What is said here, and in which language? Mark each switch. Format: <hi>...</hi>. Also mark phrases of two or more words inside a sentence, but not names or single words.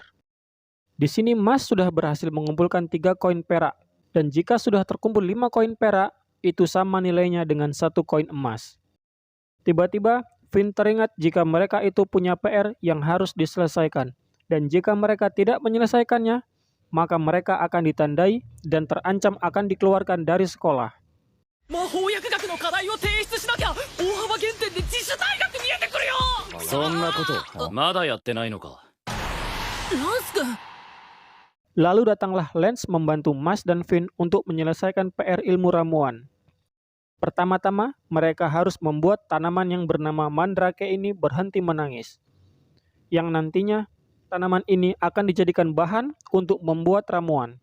<id>Di sini Mas sudah berhasil mengumpulkan 3 koin perak, dan jika sudah terkumpul 5 koin perak, itu sama nilainya dengan 1 koin emas. Tiba-tiba, Finn teringat jika mereka itu punya PR yang harus diselesaikan, dan jika mereka tidak menyelesaikannya, maka mereka akan ditandai dan terancam akan dikeluarkan dari sekolah.</id> <ja>魔法薬学の課題を提出しなきゃ大幅減点で自主退学見えてくるよ。そんなことまだやってないのか。ランス君。</ja> <id>Lalu datanglah Lance membantu Mas dan Finn untuk menyelesaikan PR ilmu ramuan. Pertama-tama, mereka harus membuat tanaman yang bernama Mandrake ini berhenti menangis. Yang nantinya, tanaman ini akan dijadikan bahan untuk membuat ramuan.</id>